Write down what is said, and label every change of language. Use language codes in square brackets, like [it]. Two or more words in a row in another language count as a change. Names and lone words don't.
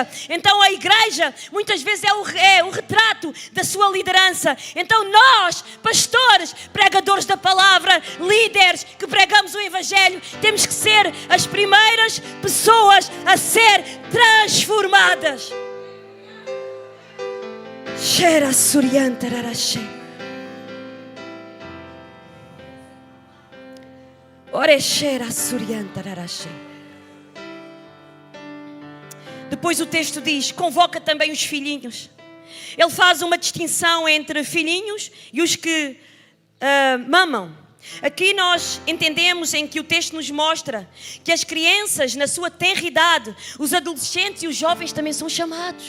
[pt] Então a igreja muitas vezes é o retrato da sua liderança. Então nós, pastores, pregadores da palavra, líderes que pregamos o evangelho, temos que ser as primeiras pessoas a ser transformadas. Cheira surianta raraxé. Ore cheira surianta raraxé. Depois o texto diz: convoca também os filhinhos. Ele faz uma distinção entre filhinhos e os que mamam. Aqui nós entendemos em que o texto nos mostra que as crianças, na sua tenra idade, os adolescentes e os jovens também são chamados.